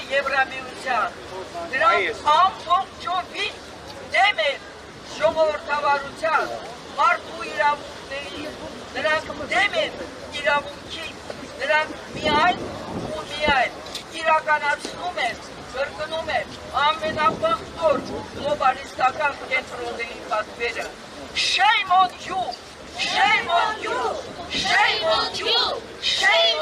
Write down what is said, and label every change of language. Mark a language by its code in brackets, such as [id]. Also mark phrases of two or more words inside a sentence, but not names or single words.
[hy] Եվրամիության, նրանք ամբողջովին դեմ են ժողովրդավարության, մարդու իրավունքների, նրանք դեմ են իրավունքին, նրանք միայն ու միայն իրականացնում են, կրկնում են ամենապղտոր գլոբալիստական կենտրոնների պատվերը։ [en] Shame on you! Shame on you! Shame on you! Shame